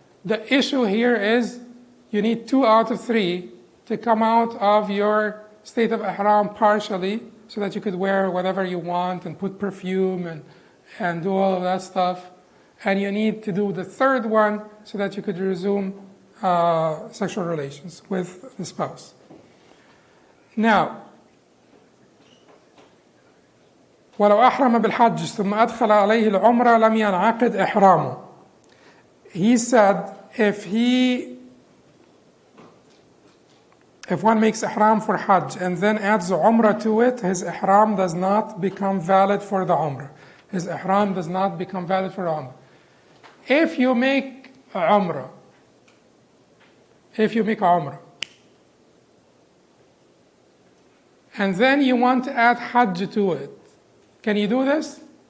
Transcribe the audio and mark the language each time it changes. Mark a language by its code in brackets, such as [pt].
[en] The issue here is you need 2 out of 3 to come out of your state of Ihram partially so that you could wear whatever you want and put perfume and do all of that stuff. And you need to do the third one so that you could resume sexual relations with the spouse. Now, [ar] ولو أحرم بالحج ثم أدخل عليه العمرة لم ينعقد إحرامه. [en] He said if one makes ihram for Hajj and then adds Umrah to it, his ihram does not become valid for the Umrah. His ihram does not become valid for the Umrah. If you make Umrah, and then you want to add Hajj to it, can you do this?